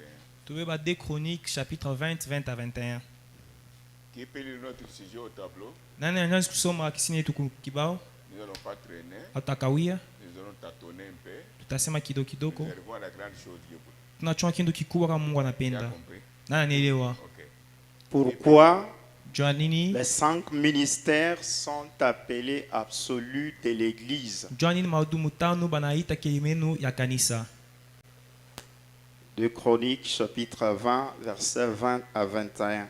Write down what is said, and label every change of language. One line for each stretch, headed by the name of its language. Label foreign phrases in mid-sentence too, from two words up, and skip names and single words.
French: Tu veux des Chroniques, chapitre 20, 20 à 21. Qui peut lire notre sujet au tableau? Nous n'allons pas traîner. Nous allons tâtonner un peu.
Swahili: Tutasema kidogo.
French: Nous allons voir la grande chose Dieu.
Swahili: Tunachua kitu kikubwa kama Mungu anapenda.
French: Pourquoi les 5 ministères sont appelés absolus de l'Église? 2 Chroniques, chapitre 20, versets 20 à 21.